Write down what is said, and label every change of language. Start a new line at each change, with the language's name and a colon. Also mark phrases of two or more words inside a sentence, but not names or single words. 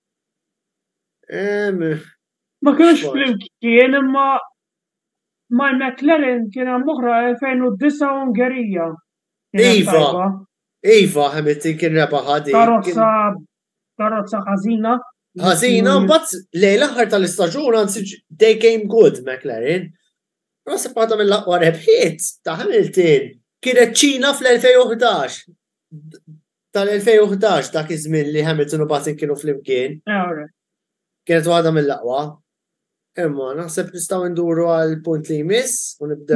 Maltese: Ma kienux flimkien imma mal McLaren kien hemm oħra 2009 Ungerija. Iva, Hamilton kien rebaħ ħadi. Karozza ħażina. Ħażina, mbagħad lejn l-aħħar tal-istaġun anzi
English: they came good
Maltese: McLaren. Rasib għadha mill-aqwa rebħiet ta' Hamilton kienet Ċina fl-2011. Tal-2011 dak iż-żmien li Hamilton u Button kienu flimkien. Kienet waħda mill-aqwa. Imma naħseb nistgħu nduru għal punt li jmiss u nibdew.